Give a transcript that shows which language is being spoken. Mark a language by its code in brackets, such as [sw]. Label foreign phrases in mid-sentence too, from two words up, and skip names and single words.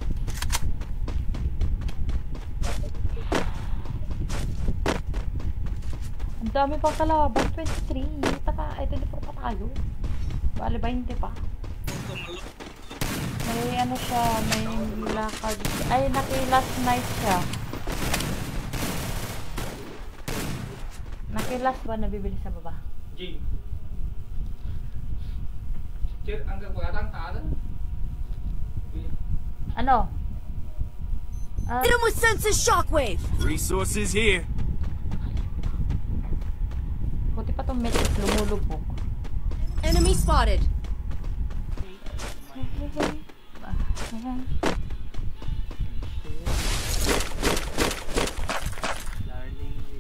[tl] Ang dami pang kalaban, 23. Ay, 24 pa tayo. Bale, 20 pa. May ano siya, may lakad. Ay, naki- [en] last night [tl] siya. Naki-last ba nabibili sa baba? [vi] Gì? Chứ ăn cái quả tăng thả đó. [tl] Ano? [en] Hit him with senses shockwave. Resources here. [tl] Buti pa itong metric lumulubog. [en] Enemy spotted. Darling.